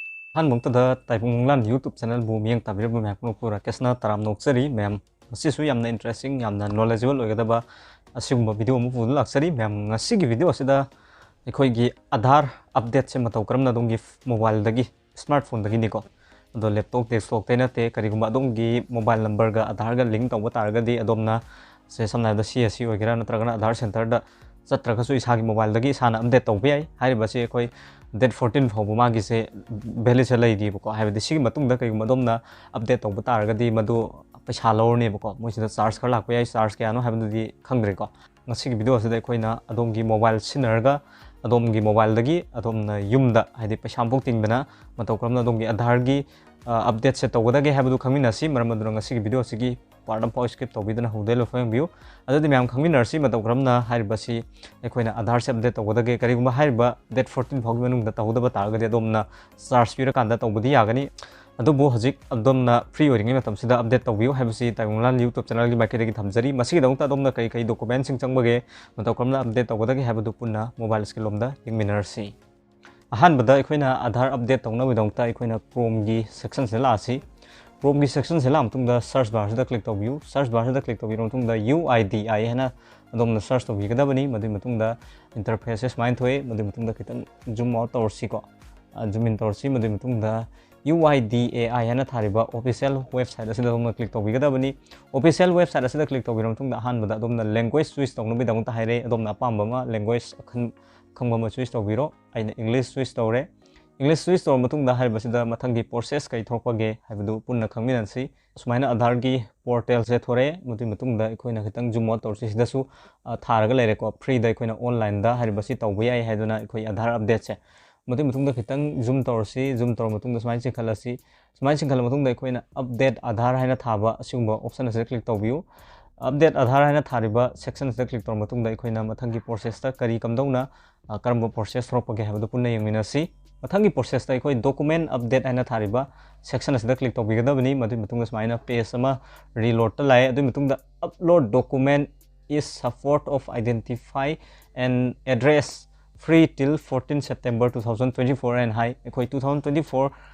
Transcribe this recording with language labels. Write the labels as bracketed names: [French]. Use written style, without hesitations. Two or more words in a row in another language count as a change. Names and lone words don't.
[Manipuri] 한목도다 Taibang Manglan YouTube channel bu miyang tabirbu map no pura kesna taram noksari mem masisu yamna interesting yamna knowledgeable oigadaba asigumba video mu pu laksari mem ngasigi video asida ekhoi Adhar update se matau karamna dongi mobile dagi smartphone dagi niko ado [English] laptop desktop [Manipuri] te na te karigumba dongi mobile number ga Adhar ga link tawba targadi adomna se samna da CSC oigara natragana Adhar center da chatragasu isagi mobile dagi sana update tawbe ai hariba se ekhoi date 14 फाउब मागी से valid से लई दी बको हाइबदि सिगी मतुंग दा कई मदोमना अपडेट तौब तारगदि मदु पैसा लौरने बको मोइसिदा चार्ज खर लाक याई चार्ज के आनो हाइबदि खंग्रे को ngasiगी वीडियो से अखोइना अदोमगी मोबाइल सिनरगा अदोमगी मोबाइल दगी अदोमना युमदा हाइदि पैसा बोक तिंगबना मतौ क्रमना अदोमगी आधार गी अपडेट से तौगदगे हाइबदु खंगिनासी मरमदुर ngasiगी वीडियो सिगी [English] part of skip [Manipuri] तौबिदना हुदेलो फंगबियो अददि म्याम खंगिनरसी मतौ क्रमना हाइबसी अखोइना आधार से अपडेट तौगदगे करिगुमा हाइबा डेट 14 फाउगी मनुंगदा तौदबा तारगदि अदोमना चार्ज पिरा कांदा तौबदि यागनी अदुबो हजिक अदोमना फ्री ओरिंगे मतमसिदा अपडेट तौबियो हाइबसी ताइबंगलान YouTube चैनल गी माइकेदगी थमजरी मसिगी दौता अदोमना कई कई डॉक्यूमेंट सिंग चंगबगे मतौ क्रमना अपडेट तौगदगे हाइबदु पुन्ना मोबाइल स्किलोमदा यंगमिनरसी अहानबदा अखोइना आधार अपडेट तौना विदौता अखोइना क्रोम गी सेक्शन से लासी क्रोम की सेक्शन से लामतुंगदा [English] search bar [Manipuri] से क्लिक तौबियो [English] search bar [Manipuri] से क्लिक तौबिरो मतुंगदा UIDI हैना अदोमना सर्च तौबिगदबनी मदि मतुंगदा इंटरफेस माइन थोए मदि मतुंगदा खितन [English] zoom out [Manipuri] तौरसी को [English] zoom in [Manipuri] तौरसी मदि मतुंगदा UIDAI हैना थारिबा [English] official website [Manipuri] असिदा अदोमना क्लिक तौबिगदबनी [English] official website [Manipuri] असिदा क्लिक तौबिरो मतुंगदा अहानबदा अदोमना लैंग्वेज चूज तौनबि दंगता हाइरे अदोमना अपामबमा लैंग्वेज खंबमा चूज तौबिरो आइना इंग्लिश चूज तौरे इंग्लिश स्विच तौर मतुंगदा हाइबसिदा मथंगी प्रोसेस कई थोरपगे हाइबदु पुन्ना खंगमिनसी सुमाइना आधार की पोर्टल से थोरे मुति मतुंगदा अखोइना खितंग [English] zoom out [Manipuri] तौरसी सिदासु थारगा लेरेको फ्री दा अखोइना ऑनलाइन दा हाइबसि तौबा याई हाइदुना अखोइ आधार अपडेट से मुति मतुंगदा खितंग जूम तौरसी जूम तौर मतुंगदा सुमाइन सिखलसी सुमाइन सिखल मतुंगदा अखोइना अपडेट आधार हाइना थाबा असिगुंबा ऑप्शन से क्लिक तौबियो अपडेट आधार हाइना थारिबा सेक्शन से क्लिक तौर मतुंगदा अखोइना मथंगी प्रोसेस ता करी कमदौना करम प्रोसेस थोरपगे हाइबदु पुन्ना यंगमिनसी मथंगी प्रोसेस ता अखोइ [English] document update [Manipuri] हाइना थारिबा सेक्शन से क्लिक तौबिगदबनी मदि मतुंगदा सुमाइना पेज अमा रीलोड ता लाए अदु मतुंगदा [English] upload document is support of identify and address free till 14 September 2024 and hi [Manipuri] अखोइ 2024